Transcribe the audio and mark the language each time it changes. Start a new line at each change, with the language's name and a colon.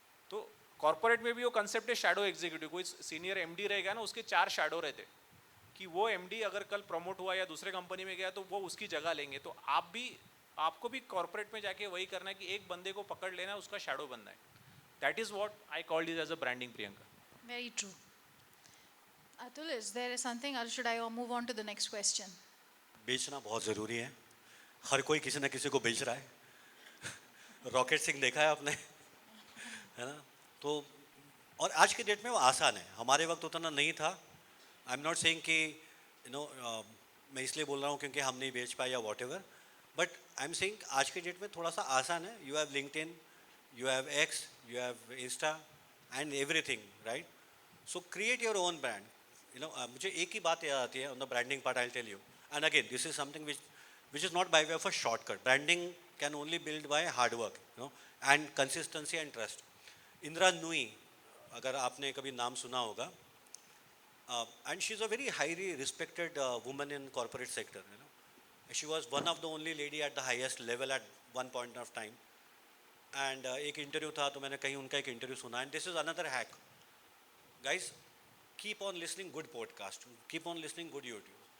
Hindi: तो कॉर्पोरेट में भी वो कंसेप्ट है शैडो एग्जीक्यूटिव। कोई सीनियर एमडी रहेगा ना, उसके 4 शैडो रहते, कि वो एमडी अगर कल प्रमोट हुआ या दूसरे कंपनी में गया तो वो उसकी जगह लेंगे। तो आपको भी कॉर्पोरेट में जाके वही करना है कि एक बंदे को पकड़ लेना, उसका शैडो बनना है।
English: That is what I called it as a branding, Priyanka. Very true. Atul, is there something, or should I move on to the next question?
Hindi: बेचना बहुत ज़रूरी है, हर कोई किसी न किसी को बेच रहा है। रॉकेट सिंह देखा है आपने, है ना? तो और आज के डेट में वो आसान है, हमारे वक्त उतना नहीं था।
English: I am not saying
Hindi: कि मैं इसलिए बोल रहा हूँ क्योंकि हम नहीं बेच पाए या what ever,
English: but I am saying
Hindi: आज के डेट में थोड़ा सा आसान है।
English: You have LinkedIn, you have X, you have Insta and everything, right? So create your own brand.
Hindi: मुझे एक ही बात याद आती है
English: On the branding part, I will tell you. And again this is something which is not by way of a shortcut. Branding can only build by hard work, and consistency and trust. Indra Nooyi,
Hindi: अगर आपने कभी नाम सुना होगा,
English: and she is a very highly respected woman in corporate sector. She was one of the only lady at the highest level at one point of time.
Hindi: And एक interview था तो मैंने कहीं उनका एक इंटरव्यू सुना,
English: and this is another hack. Guys, keep on listening good podcast, keep on listening good YouTube.